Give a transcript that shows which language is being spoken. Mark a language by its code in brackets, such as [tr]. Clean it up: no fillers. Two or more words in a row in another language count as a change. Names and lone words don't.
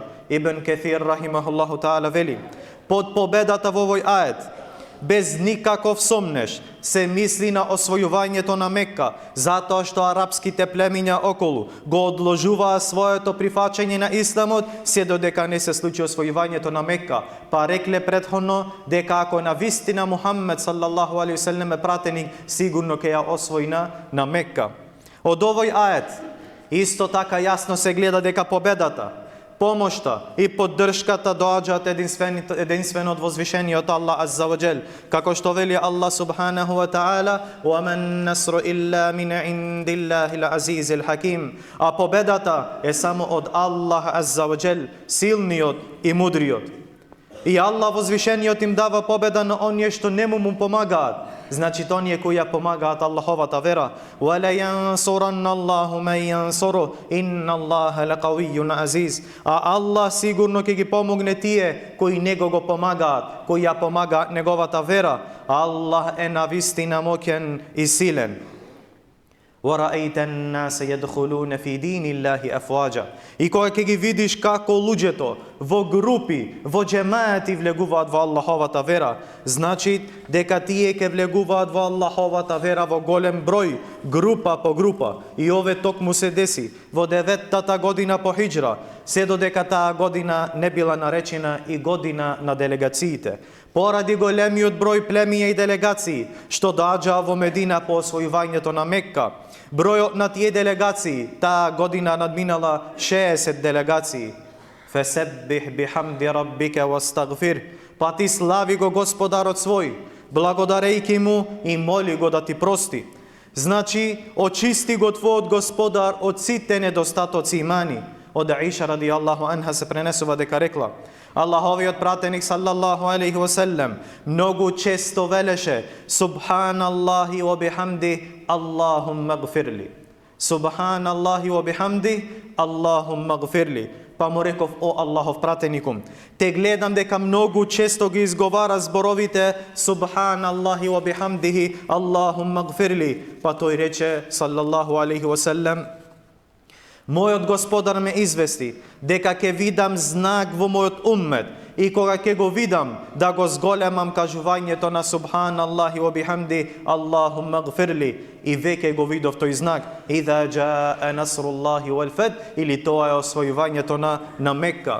[mk] Ибн Кефир [ar] رحمه الله تعالى [mk] вели, под победата во овој ает без никаков сомнеш се мисли на освојувањето на Мекка, затоа што арапските племиња околу го одложуваа своето прифаќање на исламот се додека не се случи освојувањето на Мекка. Па рекле претходно дека ако на вистина Мухаммед [ar] صلى الله عليه وسلم [mk] е пратеник, сигурно ќе ја освои на Мекка. Од овој ает исто така јасно се гледа дека победата, помошта и поддршката доаѓаат единствено од возвишениот Аллах [ar] عز وجل, [mk] како што вели Аллах [ar] سبحانه وتعالى, "وما النصر إلا من عند الله العزيز الحكيم", [mk] а победата е само од Аллах [ar] عز وجل, [mk] силниот и мудриот. И Аллах возвишениот им дава победа на оние што не му помагаат. Значи оние кои ја помагаат Аллаховата вера. [ar] وَلَا يَنْصُرَنَّ اللَّهُ مَنْ يَنْصُرُهُ إِنَّ اللَّهَ لَقَوِيٌّ عَزِيزٌ. [mk] А Аллах сигурно ќе ги помогне тие кои него го помагаат, кои ја помагаат неговата вера. Аллах е навистина моќен и силен. [ar] وَرَأَيْتَ النَّاسَ يَدْخُلُونَ فِي دِينِ اللَّهِ أَفْوَاجًا. [mk] И кога ќе ги видиш како луѓето во групи, во џемаати влегуваат во Аллаховата вера, значи дека тие ќе влегуваат во Аллаховата вера во голем број, група по група. И ове токму се деси во 9-та година по хиџра, се додека таа година не била наречена и година на делегациите. Поради големиот број племиња и делегации што доаѓаа во Медина по освојувањето на Мекка, бројот на тие делегации таа година надминала 60 делегации. [ar] فسبح بحمد ربك واستغفر. [mk] Па ти слави го Господарот свој, благодарејќи му и моли го да ти прости. Значи, очисти го твојот Господар од сите недостатоци и мани. Од Аиша [ar] رضي الله عنها [mk] се пренесува дека рекла, Аллаховиот пратеник [ar] صلى الله عليه وسلم [mk] многу често велеше [ar] سبحان الله وبحمد اللهم اغفر لي. سبحان الله وبحمد اللهم اغفر لي. [mk] Па му реков, о Аллахов пратеникум, те гледам дека многу често ги изговара зборовите [ar] سبحان الله وبحمده اللهم اغفر لي. [mk] Па тој рече [ar] صلى الله عليه وسلم, [mk] мојот Господар ме извести дека ќе видам знак во мојот уммет и кога ќе го видам да го зголемам кажувањето на [ar] سبحان الله وبحمد اللهم اغفر لي, [mk] и веќе го видов тој знак [ar] إذا جاء نصر الله والفتح, [mk] или тоа е освојувањето на Мекка.